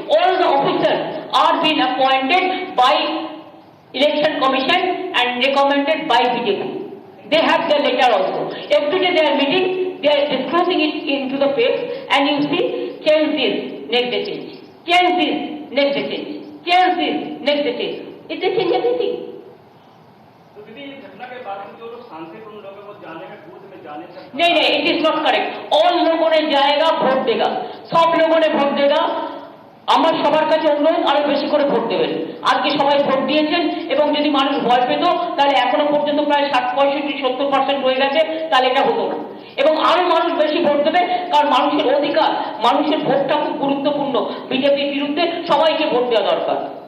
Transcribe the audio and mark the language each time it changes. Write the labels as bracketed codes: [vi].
[en] All the officers are being appointed by election commission and recommended by BJP. They have their letter also. Every day they are meeting, They are disclosing it into the face, and you see, change this, next day change. Change this, next day change. Change this, next day change. They change everything. [hi] तो दीदी इस घटना के बाद में जो लोग शांतिपूर्ण लोग हैं वो जाने में बूथ में जाने से नहीं नहीं, [en] It is not correct. [hi] All लोगों ने जाएगा, ভোট देगा, सब लोगों ने ভোট देगा। [bn] আমার সবার কাছে অনুরোধ আরো বেশি করে ভোট দেবেন। আজকে সবাই ভোট দিয়েছেন এবং যদি মানুষ ভয় পেত তাহলে এখনো পর্যন্ত প্রায় 60-65-70% হয়ে গেছে, তাহলে এটা হতো না। এবং আরো মানুষ বেশি ভোট দেবে, কারণ মানুষের অধিকার, মানুষের ভোটটা খুব গুরুত্বপূর্ণ। বিজেপির বিরুদ্ধে সবাইকে ভোট দেওয়া দরকার।